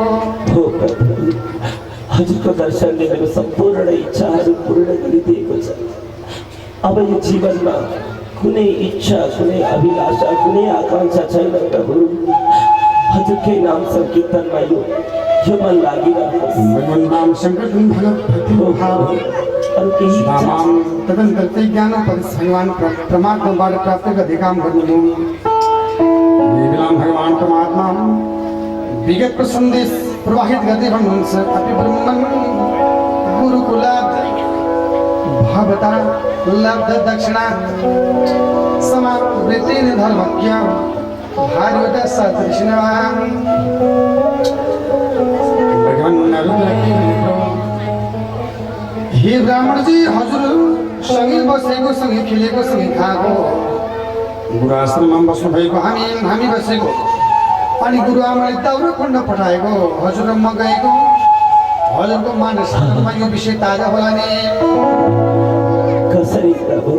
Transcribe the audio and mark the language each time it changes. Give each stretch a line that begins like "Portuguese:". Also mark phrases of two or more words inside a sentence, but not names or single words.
Nepali: हजुरको दर्शनले मेरो सम्पूर्ण इच्छाहरू पूर्ण गरिदिएको छ अब यो जीवनमा कुनै इच्छा कुनै अभिलाषा कुनै आकांक्षा छैन प्रभु हजुरकै नाम संकीर्तनमा यो मन लागिरहेको भगवान नाम संकीर्तन भक्ति भाव अरू केही नाम तदनन्तर चाहिँ ज्ञान भगवान परमात्माबाट प्राप्त गर्ने काम गर्नु भगवान परमात्मा विगतको सन्देश प्रवाहित गर्दै भन्नुहुन्छ
Sanskrit: अपि ब्रह्मन् गुरुकुलात् भवता लब्ध दक्षिणा समावृत्तेन धर्मज्ञ भार्यवत सदृशिनवान् भगवान
Nepali: ब्राह्मणजी हजुर सँगै बसेको सँगै खेलेको सँगै खाएको गुरु आश्रममा बस्नु भएको हामी बसेको अनि गुरु आमाले दाउरा खण्ड पठाएको हजुर म गएको हजुरको मानसमा यो विषय ताजा होला नि कसरी प्रभु